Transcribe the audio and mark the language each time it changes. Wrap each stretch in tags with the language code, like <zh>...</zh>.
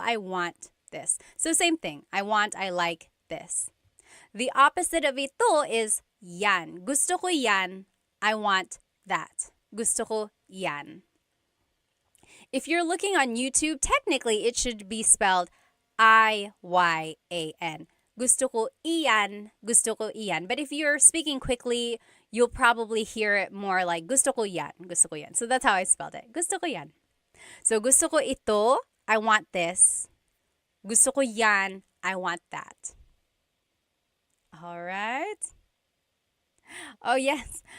<en>I want this. So same thing. I want, I like this. The opposite of ito is yan.</en> <tl>Gusto ko yan.</tl> <en>I want that.</en> <tl>Gusto ko yan.</tl> <en>If you're looking on YouTube, technically it should be spelled I-Y-A-N.</en> <tl>Gusto ko iyan, gusto ko iyan.</tl> <en>But if you're speaking quickly, you'll probably hear it more like</en> <tl>gusto ko yan, gusto ko yan.</tl> <en>So that's how I spelled it.</en> <tl>Gusto ko yan. So gusto ko ito,</tl> <en>I want this.</en> <tl>Gusto ko yan,</tl> <en>I want that. All right. Oh, yes.</en>